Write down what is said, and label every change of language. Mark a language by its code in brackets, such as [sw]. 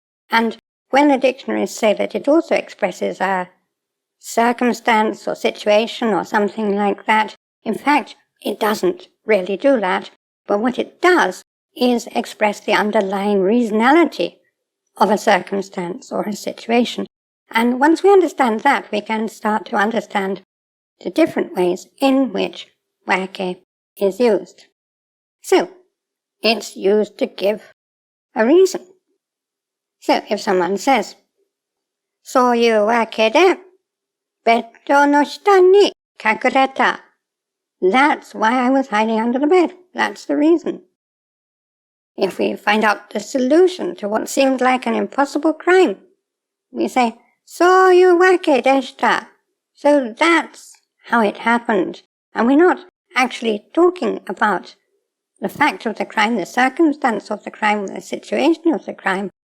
[en] And when the dictionaries say that it also expresses a circumstance or situation or something like that, in fact, it doesn't really do that, but what it does is express the underlying reasonality of a circumstance or a situation. And once we understand that, we can start to understand the different ways in which wake is used. So, it's used to give a reason. So, if someone says, [ja] そういうわけで、ベッドの下に隠れた. [en] That's why I was hiding under the bed. That's the reason. If we find out the solution to what seemed like an impossible crime, we say, [ja] そういうわけでした. [en] So that's how it happened. And we're not actually talking about the fact of the crime, the circumstance of the crime, the situation of the crime.